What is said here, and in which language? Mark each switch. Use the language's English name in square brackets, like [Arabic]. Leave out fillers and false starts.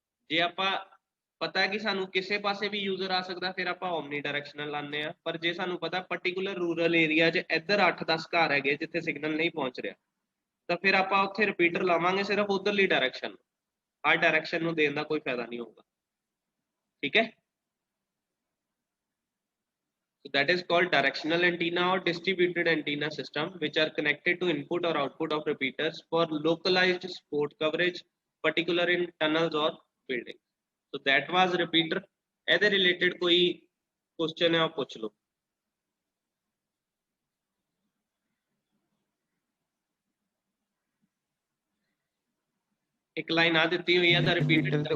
[Punjabi] ਜੇ ਆਪਾਂ ਪਤਾ ਕਿ ਸਾਨੂੰ ਕਿਸੇ ਪਾਸੇ ਵੀ ਯੂਜ਼ਰ ਆ ਸਕਦਾ, ਫਿਰ ਆਪਾਂ ਓਮਨੀ ਡਾਇਰੈਕਸ਼ਨਲ ਲਾਉਂਦੇ ਆ। ਪਰ ਜੇ ਸਾਨੂੰ ਪਤਾ ਪਾਰਟਿਕੂਲਰ ਰੂਰਲ ਏਰੀਆ 'ਚ ਇੱਧਰ 8-10 ਘਰ ਹੈਗੇ ਜਿੱਥੇ ਸਿਗਨਲ ਨਹੀਂ ਪਹੁੰਚ ਰਿਹਾ, ਤਾਂ ਫਿਰ ਆਪਾਂ ਉੱਥੇ ਰਿਪੀਟਰ ਲਾਵਾਂਗੇ ਸਿਰਫ ਉਧਰਲੀ ਡਾਇਰੈਕਸ਼ਨ, ਹਰ ਡਾਇਰੈਕਸ਼ਨ ਨੂੰ ਦੇਣ ਦਾ ਕੋਈ ਫਾਇਦਾ ਨਹੀਂ ਹੋਊਗਾ, ਠੀਕ ਹੈ। [English] So that is called directional antenna or distributed antenna system, which are connected to input or output of repeaters for localized sport coverage, particular in tunnels or buildings. So that was repeater. [Hindi] ਇਹਦੇ related कोई question है आप पूछ लो। एक line आ देती हुई है the repeated,